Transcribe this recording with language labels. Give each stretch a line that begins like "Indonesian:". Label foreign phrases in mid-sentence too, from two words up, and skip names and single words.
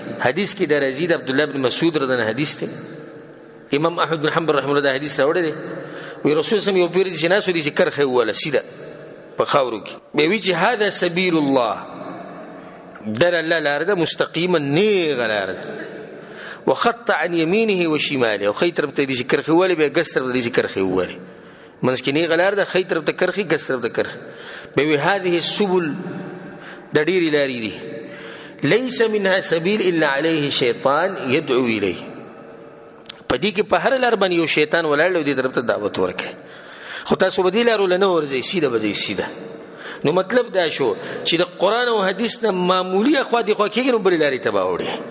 Pashto: حدیث کې د راځي د عبدالله بن مسعود
Arabic: رضی الله عنه
Pashto: حدیث دی، امام احمد بن حنبل
Arabic: رحمه الله
Pashto: دا حدیث راوړی دی. وی رسول
Arabic: صلی الله علیه وسلم
Pashto: یو پیر چې ناسو دي چې کرخه ووله سیده په خاورو کې، بیا وی چې
Arabic: هذا سبیل الله،
Pashto: در الله لار ده، مستقیما نیغه لار ده،
Arabic: وخط عن یمینه و شماله،
Pashto: او خی طرف ته دي چې کرخه ووله، بیا ګس طرف ته دي چې کرخه ووله، منځ کې نیغه لار ده، خی طرف ته کرخه، ګس طرف ته کرخه. بیا وی
Arabic: هذه السبل،
Pashto: د ډېرې لارې دي،
Arabic: لیس منها سبیل الا علیه شیطان یدعو الیه،
Pashto: په دې کې په هر لار باندې یو شیطان ولاړ دی، دې طرف ته دعوت ورکوي، خو تاسو به دې لارو له نه ورځئ، سیده به ځئ سیده. نو مطلب دا شو چې د قرآن او حدیث نه معمولي اخوا دېخوا کېږي نو بلې لارې ته به اوړي.